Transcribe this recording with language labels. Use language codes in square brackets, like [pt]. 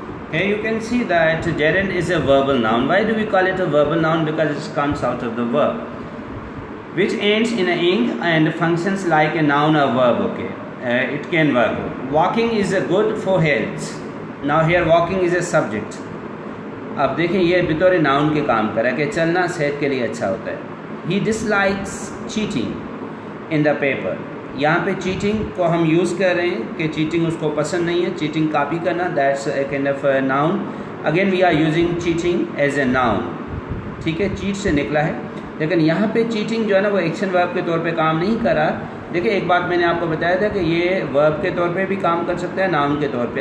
[en] Here you can see that gerund is a verbal noun. Why do we call it a verbal noun? Because it comes out of the verb, which ends in a ing and functions like a noun or verb. Okay, it can work. Walking is a good for health. Now here walking is a subject. [hi] अब देखें ये बतौर noun के काम कर रहा है कि चलना सेहत के लिए अच्छा होता है. [en] He dislikes cheating in the paper. [hi] यहाँ पे चीटिंग को हम यूज़ कर रहे हैं कि चीटिंग उसको पसंद नहीं है. [en] Cheating copy करना, that's a kind of noun. Again we are using cheating as a noun. [hi] ठीक है, चीट से निकला है. लेकिन यहाँ पे चीटिंग जो है ना वो एक्शन वर्ब के तौर पे काम नहीं कर रहा. देखिए एक बात मैंने आपको बताया था कि ये वर्ब के तौर पे भी काम कर सकता है, नाउन के तौर पे.